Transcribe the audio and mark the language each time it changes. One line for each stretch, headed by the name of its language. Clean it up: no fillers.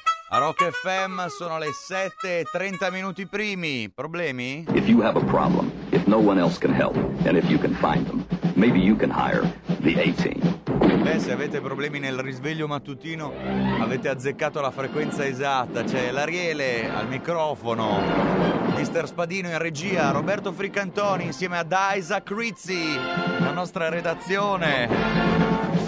Italian: A Rock FM sono le 7:30 minuti primi. Problemi?
English: If you have a problem, if no one else can help, and if you can find them, maybe you can hire the A-Team.
Italian: Beh, se avete problemi nel risveglio mattutino, avete azzeccato la frequenza esatta. C'è l'Ariele al microfono, Mister Spadino in regia, Roberto Fricantoni insieme ad Isaac Rizzi, la nostra redazione.